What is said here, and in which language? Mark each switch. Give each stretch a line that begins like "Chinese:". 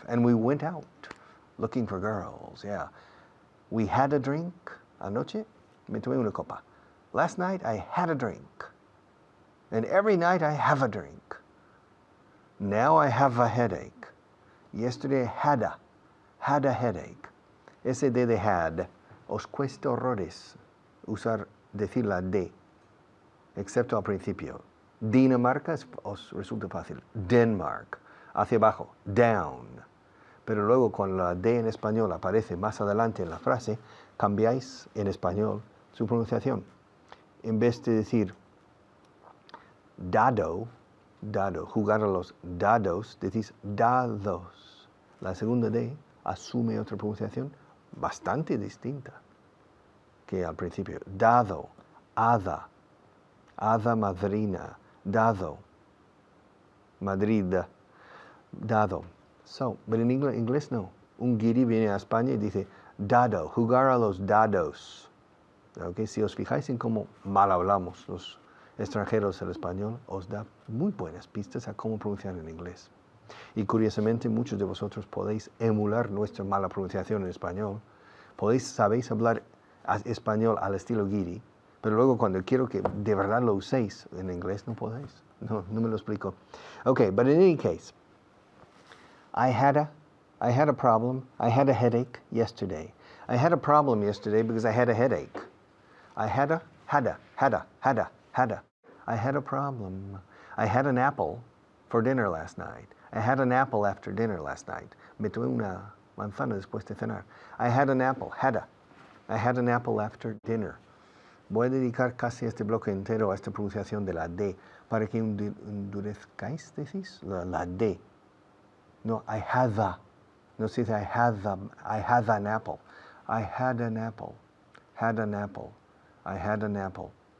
English: And we went out looking for girls, yeah. We had a drink
Spanish: anoche. Me tomé una copa.
English: Last night I had a drink. And every night I have a drink. Now I have a headache. Yesterday I had a headache.
Spanish: Ese D de had, os cuesta horrores decir la D, excepto al principio. Dinamarca os resulta fácil. Denmark, hacia abajo, down. Pero luego cuando la D en español aparece más adelante en la frase, cambiáis en español su pronunciación. En vez de decir dado, jugar a los dados, decís dados. La segunda D asume otra pronunciación bastante distinta que al principio. Dado, hada madrina, dado, Madrid, dado. So, pero en inglés no. Un guiri viene a España y dice dado, jugar a los dados. Okay, si os fijáis en cómo mal hablamos los extranjeros el español, os da muy buenas pistas a cómo pronunciar en inglés. Y curiosamente muchos de vosotros podéis emular nuestra mala pronunciación en español. Sabéis hablar español al estilo guiri, pero luego cuando quiero que de verdad lo uséis en inglés no podéis. No me lo explico.
English: Okay, but in any case, I had a problem. I had a headache yesterday. I had a problem yesterday because I had a headache. I had a. I had a problem. I had an apple for dinner last night. I had an apple after dinner last night.
Spanish: Me tomé una manzana después de cenar.
English: I had an apple. I had an apple after dinner.
Spanish: Voy a dedicar casi este bloque entero a esta pronunciación de la D para que endurezcáis, decís, la D.
English: No, I had a.
Spanish: No se dice
English: I had an apple. I had an apple. Had an apple. I had an apple.